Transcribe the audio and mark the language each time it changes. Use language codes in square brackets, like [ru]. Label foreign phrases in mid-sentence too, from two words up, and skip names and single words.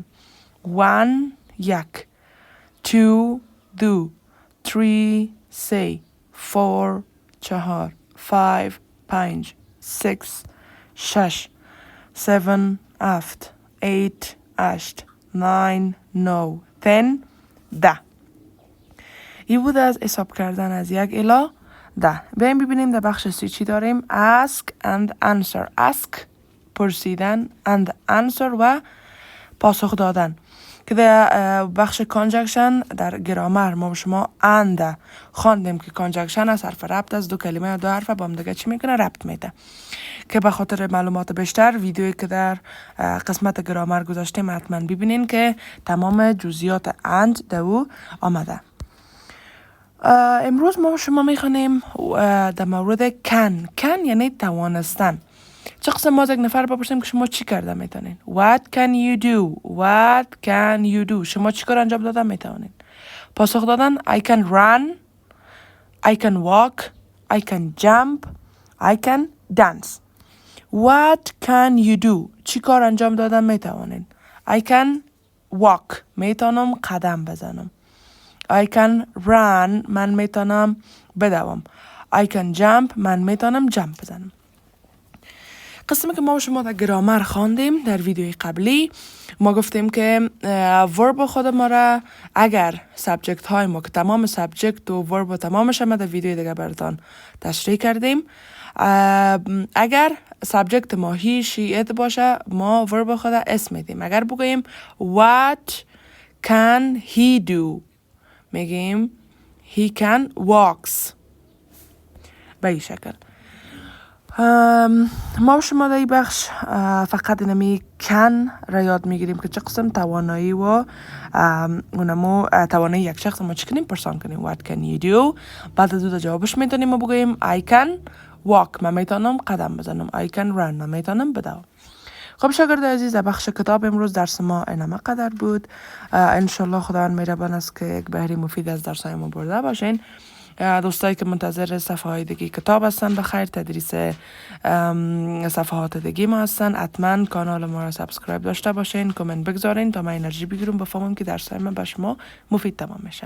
[fa] 1 1 2 2 3 3 4 4 5 5 6 6 7 8 8 8 9 9 10 10. این بود از حساب کردن از 1 الی 10. بیایم ببینیم در بخش سی چی داریم. [en] ask and answer. ask پرسیدن and answer [fa] و پاسخ دادن. که در بخش کانجکشن در گرامر ما شما and خواندیم که کانجکشن از حرف ربط از دو کلمه یا دو حرف با هم دیگه چی میکنه؟ ربط میده. که به خاطر معلومات بیشتر ویدیویی که در قسمت گرامر گذاشتیم حتما ببینین که تمام جزئیات and در او آمده. امروز ما شما میخوانیم در مورد can یعنی توانستن. چه قسم ما از یک نفر بپرسیم که شما چی کرده میتونین؟ [en] What can you do? What can you do? [fa] شما چی کار انجام داده میتونین؟ پاسخ دادن [en] I can run, I can walk, I can jump, I can dance. What can you do? [fa] چی کار انجام داده میتونین؟ [en] I can walk. [fa] میتونم قدم بزنم. [en] I can run. [fa] من میتونم بدوم. [en] I can jump. [fa] من میتونم جمپ بزنم. قسمی که ما شما در گرامر خواندیم در ویدیوی قبلی ما گفتیم که ورب خود ما را اگر سابجکت های ما که تمام سابجکت و ورب و تمامش ما در ویدیوی دیگه براتان تشریح کردیم، اگر سابجکت ما [en] he she it [fa] باشه ما ورب خود اسم میدیم. اگر بگوییم [en] what can he do میگیم he can walks. [fa] به این شکل ما شما در این بخش فقط اینمی کن را یاد میگیریم که چه قسم توانایی و اونمو توانایی یک شخص ما چی کنیم پرسان کنیم. [en] what can you do. [fa] بعد از دو جوابش میتونیم ما بگوییم [en] I can walk. [fa] من میتونم قدم بزنم. [en] I can run. [fa] من میتونم بدوم. خب شاگرد عزیز در بخش کتاب امروز درس ما اینم قدر بود. انشالله خداوند مهربان است که یک بهره مفید از درسای ما برده باشین. دوستایی که منتظر صفحه های دیگه کتاب هستن بخیر تدریس صفحات دیگه ما هستن، حتما کانال ما رو سابسکرایب داشته باشین، کامنت بگذارین تا من انرژی بگیرم بفهمم که درسای من به شما مفید تمام میشه.